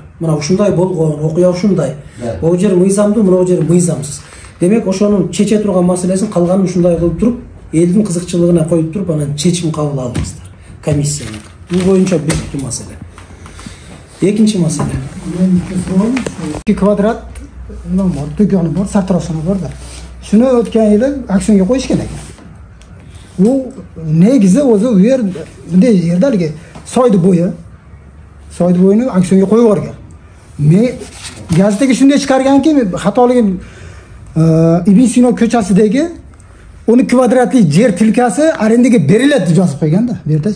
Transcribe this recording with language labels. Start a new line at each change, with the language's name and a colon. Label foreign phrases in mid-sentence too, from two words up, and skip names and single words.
Kyrgyz: Мына ушундай болгон, окуя ушундай. Могу жери мыйзамдуу, мына жери мыйзамсыз. Демек ошонун чече турган маселесин калганын ушундай кылып туруп, элдин кызыкчылыгына коюп туруп, анан чечим кабыл алдыңыздар. Комиссияны. Бул боюнча бүттү маселе. Экинчи маселе.
Uzbek: 2 kvadrat do'koni bor, sartaroshxona bor da. Shuni o'tgan yili auksionga qo'yishgan ekan. U negizi o'zi u yer bunday yerdaligi soydi bo'yini auksionga qo'yib yuborgan. Men gazetaga shunday chiqarganki, xatoligim Ibn Sino ko'chasidagi 10 kvadratli yer tilkasi arendaga beriladi deb yozib qo'yganda, bu yerdachi.